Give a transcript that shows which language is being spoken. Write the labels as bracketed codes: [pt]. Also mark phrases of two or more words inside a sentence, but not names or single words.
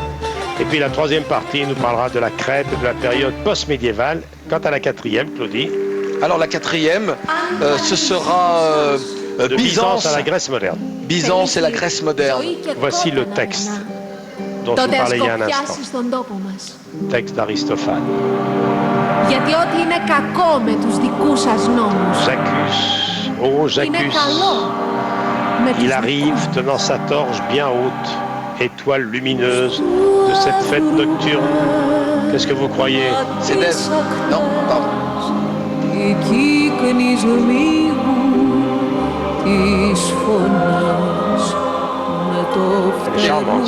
[fr] Et puis la troisième partie nous parlera de la Crète, de la période post-médiévale. Quant à la quatrième, Claudie. Alors la quatrième, ce sera de Byzance à la Grèce moderne. Byzance et la Grèce moderne. Voici le texte dont je vous parlais il y a un instant. Texte d'Aristophane. [el] Γιατί ό,τι είναι κακό με τους δικούς σας νόμους. [fr] J'accuse, oh j'accuse. Il arrive tenant sa torche bien haute, étoile lumineuse de cette fête nocturne. Qu'est-ce que vous croyez? C'est Dave. Non, pardon. Elle est charmante.